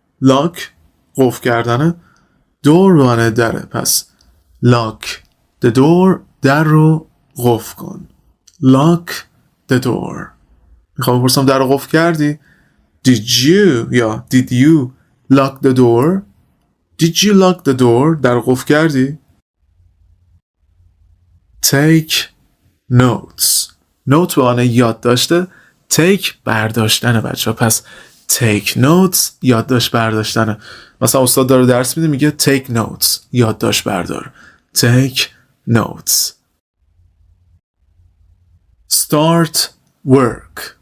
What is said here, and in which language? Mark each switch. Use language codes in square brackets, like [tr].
[fa] lock قفل کردنه. door به معنی دره. پس [en] lock the door [fa] در رو قفل کن. [en] lock the door. [fa] میخوام بپرسم در رو قفل کردی؟ [en] did you یا did you lock the door? did you lock the door؟ [fa] در رو قفل کردی؟ [en] take notes. [fa] note به معنی یاد داشته. take برداشتنه بچه ها. پس [en] take notes [fa] یادداشت برداشتنه. مثلا استاد داره درس میده میگه [en] take notes [fa] یادداشت بردار. [en] take notes. start work.